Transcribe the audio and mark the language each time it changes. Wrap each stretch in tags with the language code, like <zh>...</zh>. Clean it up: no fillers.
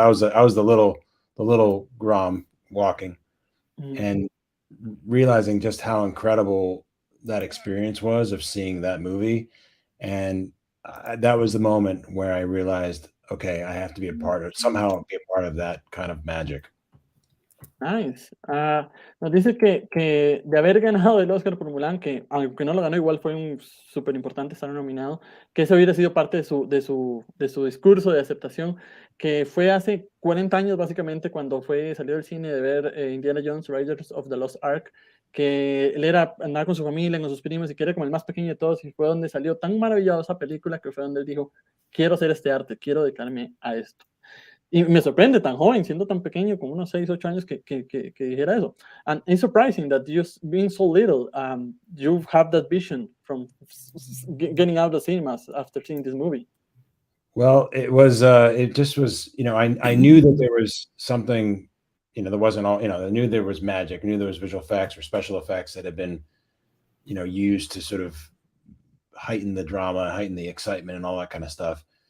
<en>So I was the little Grom walking, and realizing just how incredible that experience was of seeing that movie. And that was the moment where I realized, okay, I have to be somehow be a part of that kind of magic. Nice.</en> <es>Nos dice que de haber ganado el Oscar por Mulan, que aunque no lo ganó, igual fue un súper importante estar nominado, que eso hubiera sido parte de su discurso de aceptación, que fue hace 40 años básicamente cuando salió del cine de ver Indiana Jones, Raiders of the Lost Ark, que él andaba con su familia, con sus primos, y que era como el más pequeño de todos, y fue donde salió tan maravillosa película que fue donde él dijo, quiero hacer este arte, quiero dedicarme a esto. Y me sorprende tan joven, siendo tan pequeño, como unos 6, 8 años, que dijera eso.</es> <en>And it's surprising that just being so little, you have that vision from getting out of cinemas after seeing this movie. Well, it just was, I knew that there was something, there wasn't all, I knew there was magic, I knew there was visual effects or special effects that had been, used to sort of heighten the drama, heighten the excitement and all that kind of stuff.</en>